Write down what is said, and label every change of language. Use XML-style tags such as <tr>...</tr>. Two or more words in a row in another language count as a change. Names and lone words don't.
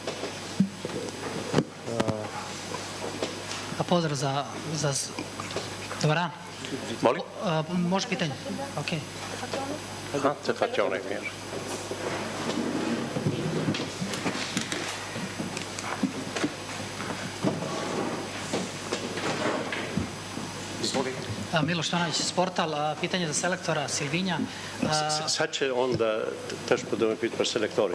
<sr>Pozdrav za dobar dan. Molim? Može pitanje? Ok.</sr> <sq>Aha, të faqone mirë.</sq> <sr>Miloš Tonać, Sportal, pitanje za selektora Silvinja. Sad će onda teško da me pita</sr> <sq>për selektori.</sq>